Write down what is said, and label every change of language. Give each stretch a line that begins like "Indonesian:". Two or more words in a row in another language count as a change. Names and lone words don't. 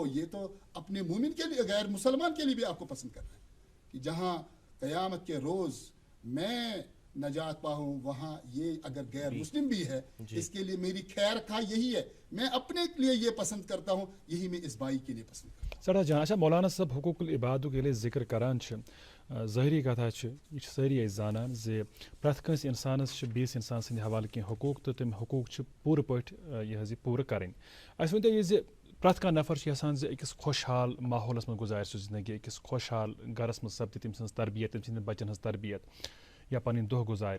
Urdu: یہ تو اپنے مومن کے لیے, غیر مسلمان کے لیے بھی آپ کو پسند کرنا ہے کہ جہاں قیامت کے روز میں نجات پاؤں وہاں یہ اگر غیر مسلم بھی ہے اس کے لیے میری خیر خواہ یہی ہے. میں اپنے لیے یہ پسند کرتا ہوں, یہی میں اس بھائی کے لیے پسند کرتا ہوں.
Kashmiri: سڑا جان اچھا مولانا صاحب حقوق العبادو
Urdu: کے لیے
Kashmiri: ذکر کران ظاہری کتھا یہ ساری زانان زِ پرٛٮ۪تھ کٲنٛسہِ اِنسانَس چھِ بیٚیِس اِنسان سٕنٛدِ حوالہٕ کینٛہہ حقوٗق تہٕ تِم حقوٗق چھِ پوٗرٕ پٲٹھۍ یہِ حظ یہِ پوٗرٕ کَرٕنۍ. اَسہِ ؤنۍتو یہِ زِ پرٛٮ۪تھ کانٛہہ نفر چھُ یژھان زِ أکِس خۄشحال ماحولَس منٛز گُزارِ سُہ زندگی, أکِس خۄشحال گَرَس منٛز سپدِ تٔمۍ سٕنٛز تربیت, تٔمۍ سٕنٛدٮ۪ن بَچَن ہٕنٛز تربیت یا پَنٕنۍ دۄہ گُزارِ.